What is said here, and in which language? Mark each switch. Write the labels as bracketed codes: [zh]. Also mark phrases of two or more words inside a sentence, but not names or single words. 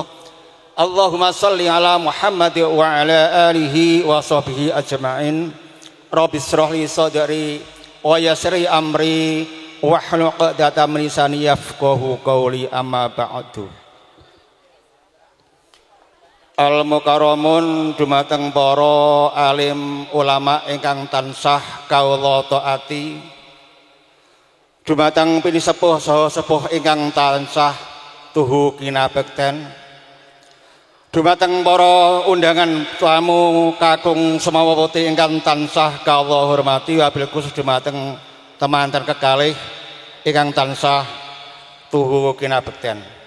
[ar] اللهم صل على محمد وعلى آله وصحبه أجمعين. رب اشرح لي صدري ويسر لي أمري واحلل عقدة من لساني يفقهوا قولي أما بعد. [jv] Al-mukarramun dumateng para alim ulama ingkang tansah kawula taati, dumateng pini sepuh saha sepuh ingkang tansah tuhu kinabekten, dumateng para undangan tamu kakung semawati ingkang tansah kawula hormati, wabil khusus dumateng temanten kekalih ingkang tansah tuhu kinabekten.